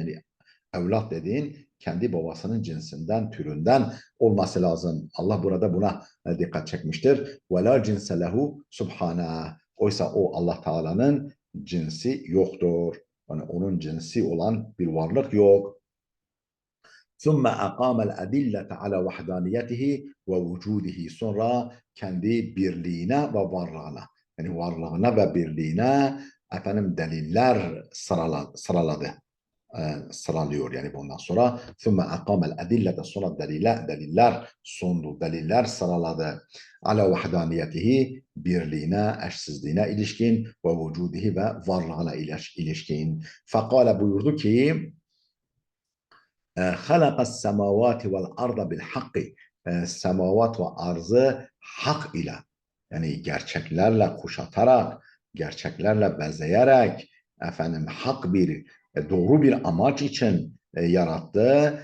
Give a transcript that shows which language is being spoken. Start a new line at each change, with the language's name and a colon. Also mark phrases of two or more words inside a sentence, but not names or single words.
Turkish: Yani evlat dediğin kendi babasının cinsinden, türünden olması lazım. Allah burada buna dikkat çekmiştir.
Arabic: ولا جنس له سبحانه.
Turkish: Oysa o Allah Teala'nın cinsi yoktur. Yani onun cinsi olan bir varlık yok.
Arabic: ثُمَّ أَقَامَ الْأَدِلَّةَ عَلَى وَحْدَانِيَتِهِ وَوُجُودِهِ.
Turkish: Sonra kendi birliğine ve varlığına, yani varlığına ve birliğine efendim deliller sıraladı. Sıralıyor yani bundan sonra.
Arabic: ثُمَّ أَقَامَ الْأَدِلَّةَ.
Turkish: Sonra deliller sundu, deliller sıraladı.
Arabic: عَلَى وَحْدَانِيَتِهِ.
Turkish: Birliğine, eşsizliğine ilişkin ve vücudihi ve varlığına ilişkin. Fekale buyurdu ki
Arabic: خلق السماوات والأرض بالحق.
Turkish: Semavat ve arzı hak ile, yani gerçeklerle kuşatarak, gerçeklerle bezeyerek, efendim hak bir, doğru bir amaç için yarattı.